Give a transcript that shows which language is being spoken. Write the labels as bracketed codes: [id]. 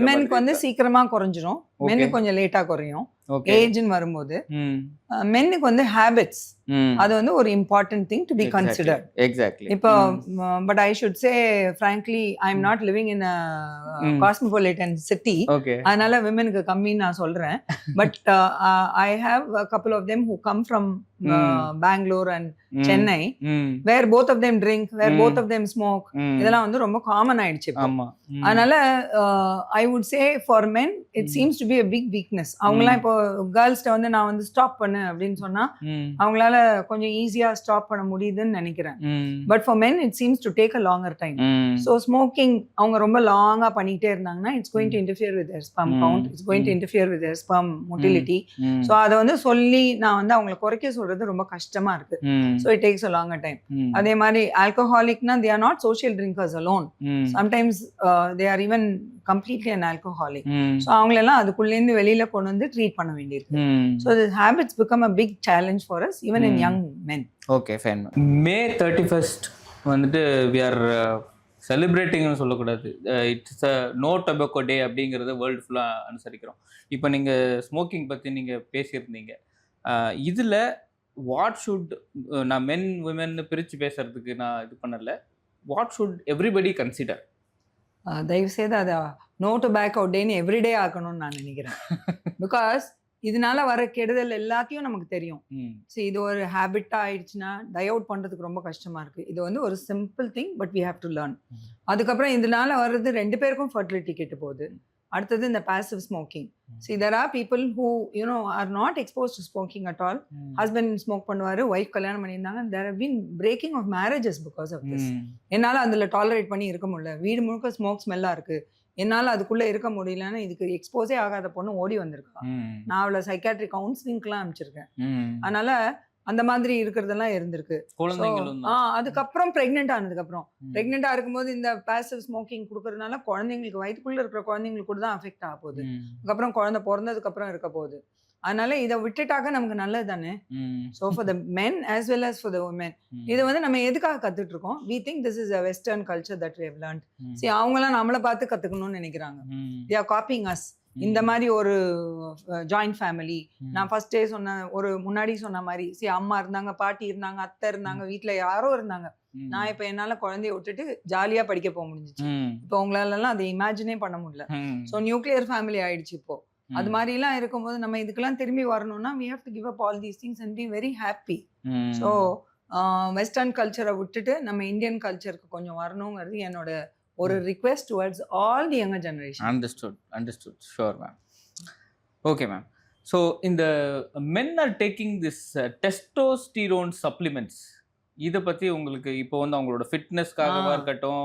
[ta] விமென்க்கு வந்து சீக்கிரமா குறைஞ்சிரும், மென்னுக்கு கொஞ்சம் லேட்டா குறையும் ஏஜ்னு வரும்போது. மென்னுக்கு வந்து ஹேபிட்ஸ் அது வந்து ஒரு [en] Important thing to be considered. Exactly. இப்போ but I should say frankly I am not living in a cosmopolitan city. [ta] அதனால விமெனுக்கு கம்மின்னு நான் சொல்றேன். [en] But I have a couple of them who come from Bangalore and Chennai where both of them drink, where both of them smoke. [ta] இதெல்லாம் வந்து ரொம்ப common ஆயிடுச்சு. அதனால [en] I would say for men it seems to be a big weakness. [ta] அவங்கலாம் இப்போ கேர்ள்ஸ்ட வந்து நான் வந்து ஸ்டாப் பண்ணு அப்படின்னு சொன்னா அவங்களால கொஞ்சம் ஈஸியா ஸ்டாப் பண்ண முடியுதுன்னு நினைக்கிறேன். [en] But for men it seems to take a longer time. So smoking [ta] அவங்க ரொம்ப லாங்கா பண்ணிட்டே இருந்தாங்கன்னா [en] it's going to interfere with their sperm count, it's going to interfere with their sperm motility. [ta] So அதை வந்து சொல்லி நான் வந்து அவங்களை குறைக்க சொல்றது ரொம்ப கஷ்டமா இருக்கு. [en] So it takes a longer time. [ta] அதே மாதிரி [en] alcoholicனா they are not social drinkers alone. Sometimes they are even completely an alcoholic. [ta] So அவங்களெல்லாம் அதுக்குள்ளேருந்து வெளியில கொண்டு வந்து ட்ரீட் பண்ண வேண்டியிருக்கு. [en] So the habits become a big challenge for us even in young men. Okay fine. [ta] May 31st வந்துட்டு we are செலிப்ரேட்டிங்னு சொல்லக்கூடாது, [en] it's a no tobacco day [ta] அப்படிங்கிறத world ஃபுல்லாக அனுசரிக்கிறோம். இப்போ நீங்கள் ஸ்மோக்கிங் பற்றி நீங்கள் பேசியிருந்தீங்க. இதில் வாட் ஷுட், நான் மென் விமென்னு பிரித்து பேசுறதுக்கு நான் இது பண்ணலை, [en] What should everybody consider? [ta] தயவுசெய்து அதை நோ டொபாக்கோ டேன்னு எவ்ரிடே ஆக்கணும்னு நான் நினைக்கிறேன். பிகாஸ் இதனால வர கெடுதல் எல்லாத்தையும் நமக்கு தெரியும். ஸோ இது ஒரு ஹேபிட்டா ஆயிடுச்சுன்னா டை அவுட் பண்றதுக்கு ரொம்ப கஷ்டமா இருக்கு. இது வந்து ஒரு simple thing, [en] But we have to learn. [ta] அதுக்கப்புறம் இதனால வர்றது 2 பேருக்கும் ஃபர்டிலிட்டி கெட்டு போகுது. அடுத்தது இந்த passive smoking. [en] See, there are people who are not exposed to smoking at all. [ta] Husband smoke பண்ணுவாரு, wife கல்யாணம் பண்ணியிருந்தாங்க. [en] There have been breaking of marriages because of this. [ta] என்னால அதுல டாலரேட் பண்ணி இருக்க முடியல, வீடு முழுக்க ஸ்மோக் ஸ்மெல்லா இருக்கு, என்னால அதுக்குள்ள இருக்க முடியலன்னு இதுக்கு எக்ஸ்போஸே ஆகாத பொண்ணு ஓடி வந்திருக்கா. நான் அவளை சைக்காட்ரிக் கவுன்சிலிங்க்குலாம் அனுப்பிச்சிருக்கேன். அதனால அந்த மாதிரி இருக்கிறதெல்லாம் இருந்திருக்கு. அதுக்கப்புறம் பிரெக்னென்ட் ஆனதுக்கப்புறம், பிரெக்னென்டா இருக்கும்போது இந்த பாசிவ் ஸ்மோக்கிங் கொடுக்கறதுனால குழந்தைங்களுக்கு, வயிற்றுக்குள்ள இருக்கிற குழந்தைங்களுக்கு கூட தான் அஃபெக்ட் ஆக போகுது. அதுக்கப்புறம் குழந்தை பிறந்ததுக்கு அப்புறம் இருக்க போகுது. அதனால இதை விட்டுட்டாக்க நமக்கு நல்லது தானே. [en] so for the men as well as for the women, [ta] இது வந்து நம்ம எதுக்காக கத்துட்டு இருக்கோம்? [en] We think this is a western culture that we have learned. [ta] சரி, அவங்களாம் நம்மளை பார்த்து கத்துக்கணும்னு நினைக்கிறாங்க. [en] They are copying us. [ta] இந்த மாதிரி ஒரு ஜாயிண்ட் ஃபேமிலி, நான் ஃபர்ஸ்டே சொன்ன ஒரு முன்னாடி சொன்ன மாதிரி, சரி அம்மா இருந்தாங்க, பாட்டி இருந்தாங்க, அத்தை இருந்தாங்க, வீட்டுல யாரோ இருந்தாங்க. நான் இப்ப என்னால குழந்தைய விட்டுட்டு ஜாலியா படிக்க போக முடிஞ்சிச்சு. இப்போ உங்களால எல்லாம் அதை இமேஜினே பண்ண முடியல. ஸோ நியூக்ளியர் ஃபேமிலி ஆயிடுச்சு இப்போ. அது மாதிரி எல்லாம் இருக்கும்போது நம்ம இதுக்கெல்லாம் திரும்பி வரணும்னா [en] we have to give up all these things and be very happy. [ta] So western கல்ச்சரை விட்டுட்டு நம்ம இந்தியன் கல்ச்சருக்கு கொஞ்சம் வரணுங்கிறது என்னோட ஒரு [en] request towards all the younger generation. Understood. Sure, ma'am. Okay, ma'am. [ta] So இந்த [en] men are taking this testosterone supplements, [ta] இதை பத்தி உங்களுக்கு இப்போ வந்து அவங்களோட ஃபிட்னஸ்க்காகவா இருக்கட்டும்,